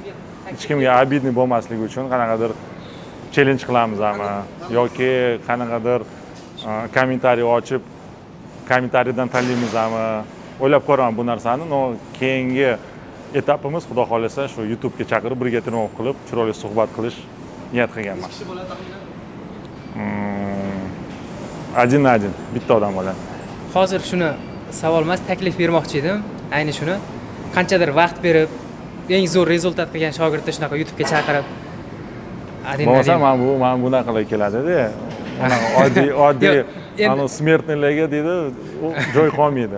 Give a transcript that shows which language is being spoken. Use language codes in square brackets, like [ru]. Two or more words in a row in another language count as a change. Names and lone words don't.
[uz] Hech kimga обидный bo'lmasligi uchun qanaqadir challenge qilamizmi yoki qanaqadir kommentariy ochib kommentariyadan tanlaymizmi? O'ylab ko'raman bu narsani. Keyingi etapimiz xudo xolasa shu YouTube'ga chaqirib birga trenirovka qilib, chiroyli suhbat qilish niyat qilganman. [ru] Один на один, [uz] bitta odam bo'ladi. Hozir shuni savol emas, taklif bermoqchi edim. Ayni shuni qanchadir vaqt berib, eng zo'r rezultat qilgan shogirdni shunaqa YouTube'ga chaqirib bo'lmasa men bunaqalar keladi-da. Mana oddiy smertnilarga deydi, u joy qolmaydi.